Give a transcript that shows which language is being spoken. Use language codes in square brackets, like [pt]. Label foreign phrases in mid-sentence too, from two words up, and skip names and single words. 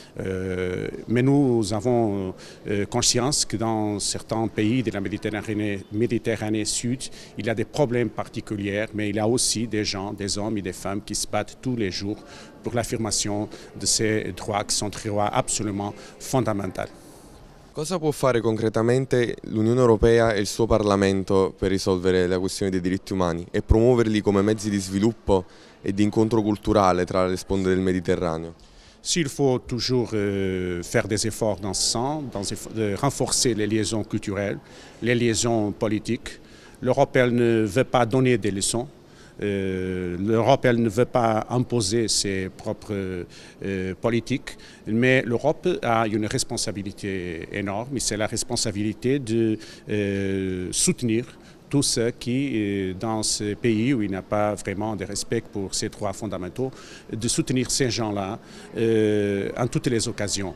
[fr] Mais nous avons conscience que dans certains pays de la Méditerranée Sud, il y a des problèmes particuliers, mais il y a aussi des gens, des hommes et des femmes qui se battent tous les jours pour l'affirmation de ces droits qui sont des droits absolument fondamentaux. [it] Cosa può fare concretamente l'Unione Europea e il suo Parlamento per risolvere la questione dei diritti umani e promuoverli come mezzi di sviluppo e di incontro culturale tra le sponde del Mediterraneo? [fr] S'il faut toujours faire des efforts dans ce sens, de renforcer les liaisons culturelles, les liaisons politiques, l'Europe ne veut pas donner des leçons. L'Europe ne veut pas imposer ses propres politiques, mais l'Europe a une responsabilité énorme, et c'est la responsabilité de soutenir tous ceux qui, dans ce pays où il n'y a pas vraiment de respect pour ces droits fondamentaux, de soutenir ces gens-là en toutes les occasions.